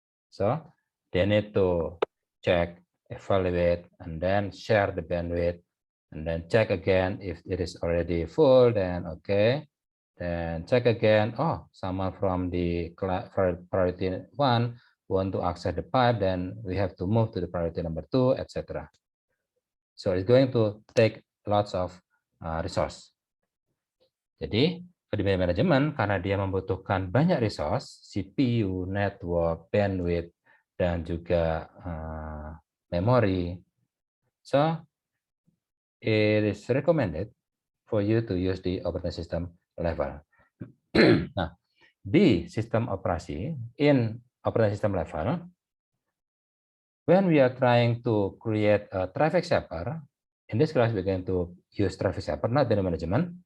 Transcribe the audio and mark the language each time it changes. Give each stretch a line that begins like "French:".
English: So they need to check, evaluate, and then share the bandwidth, and then check again if it is already full, then okay. Then check again, oh, someone from the priority 1 want to access the pipe, then we have to move to the priority number 2, etc. So it's going to take lots of resource.
Indonesian: Jadi, di manajemen karena dia membutuhkan banyak resource, CPU, network, bandwidth, dan juga memory.
English: So, it is recommended for you to use the operating system level. Nah,
Indonesian: di sistem operasi,
English: in operating system level, when we are trying to create a traffic shaper, in this class we're going to use traffic shaper, not bandwidth management.